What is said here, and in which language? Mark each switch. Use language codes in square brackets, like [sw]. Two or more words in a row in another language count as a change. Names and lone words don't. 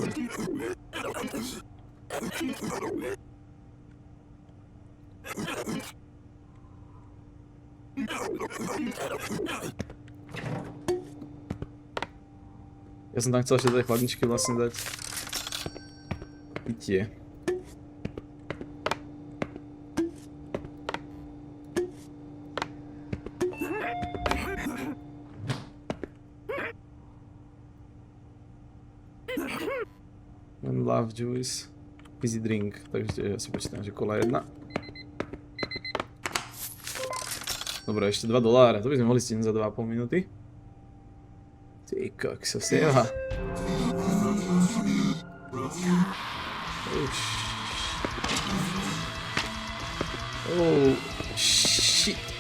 [sk] Ja som tam chcel ešte do tej chladničky vlastne dať pitie. [en] Love juice, easy drink, [sk] takže ja si počítam, že kola 1. Dobre, ešte $2, to by sme mohli stihnúť za 2,5 minúty. Ty kokso, seva. [en] Oh, shit.